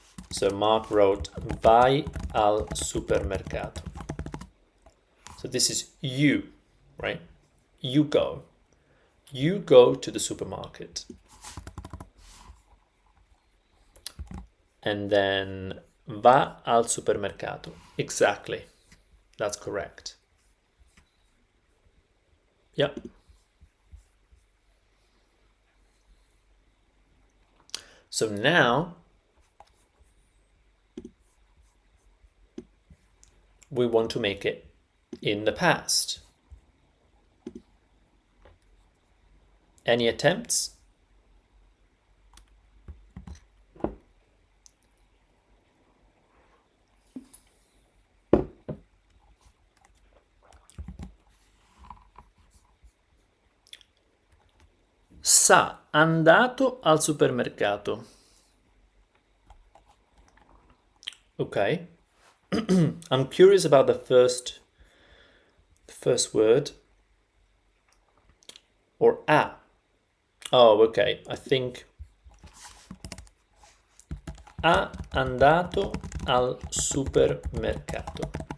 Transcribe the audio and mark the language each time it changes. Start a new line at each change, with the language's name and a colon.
English: So Mark wrote
Italian: vai al supermercato.
English: So this is you, right? You go to the supermarket. And then
Italian: va al supermercato.
English: Exactly. That's correct. Yep. So now we want to make it in the past. Any attempts?
Italian: S'ha andato al supermercato.
English: Okay. I'm curious about the first word. Or a. Oh, okay. I think
Italian: ha andato al supermercato.